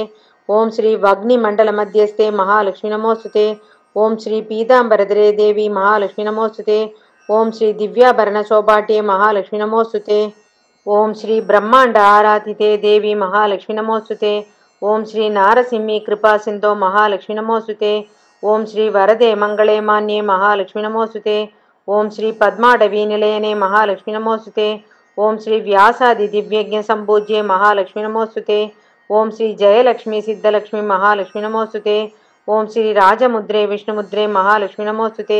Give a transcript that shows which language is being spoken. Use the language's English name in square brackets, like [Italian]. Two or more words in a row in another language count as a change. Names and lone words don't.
[Sanskrit] ओम् श्री वह्नि मण्डल मध्यस्थे महालक्ष्मी नमोस्तुते. ओम् श्री पीताम्बरधरे देवि महालक्ष्मी नमोस्तुते. ओम् श्री दिव्याभरण शोभाढ्ये महालक्ष्मी नमोस्तुते. ओम् श्री ब्रह्माण्ड आराधिते देवि महालक्ष्मी नमोस्तुते. ओम् श्री नारसिंही कृपा सिन्धो महालक्ष्मी नमोस्तुते. ओम श्री वरदे मंगले मान्ये महालक्ष्मी नमोस्तुते। ओम श्री पद्माडवी निलयने महालक्ष्मी नमोस्तुते। ओम श्री व्यासादि दिव्यज्ञ संपूज्ये महालक्ष्मी नमोस्तुते। ओम श्री जयलक्ष्मी सिद्धलक्ष्मी महालक्ष्मी नमोस्तुते। ओम श्री राजमुद्रे विष्णुमुद्रे महालक्ष्मी नमोस्तुते।